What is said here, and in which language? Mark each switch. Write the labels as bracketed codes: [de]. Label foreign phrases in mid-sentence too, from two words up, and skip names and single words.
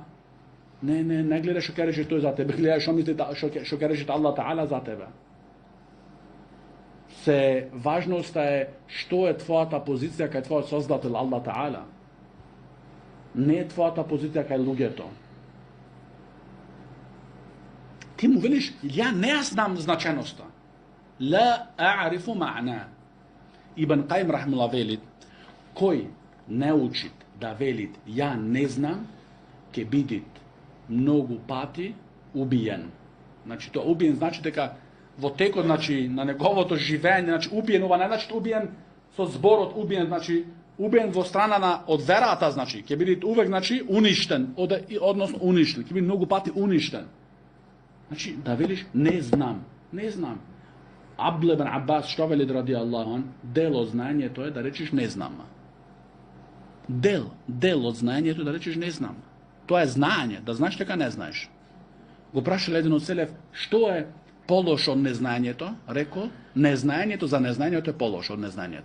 [mk] Не гледаш што ќе рече тој за тебе, гледаш што мисли што ќе рече Аллах Таала за тебе. Се важноста е што е твојата позиција кај твојот создател Аллах Таала. Не е твојата позиција кај луѓето. Ti mu veliš, ja ne znam značajnost. [ar] لا أعرف معنى. [mk] Ibn Qayyim rahimahullah veli, koji ne učit da velit ja ne znam, ke bidit mnogo pati ubijen. Znači to ubijen znači дека во текот значи на неговото живење, значи убиен, ова не значи убиен со зборот убиен, значи убиен во страна на од верата, значи ќе биде увек значи уништен, односно уништен, ќе биде многу пати уништен. Значи да велиш не знам, не знам. Абдул ибн Аббас што вели [ar] رضي الله عنه, [mk] дел од знаењето е да речеш не знам. Дел од знаењето е да речеш не знам. Тоа е знаење, да знаеш дека не знаеш. Го прашал еден од селев, што е полош од незнаењето? Рекол, незнаењето за незнаењето е полош од незнаењето.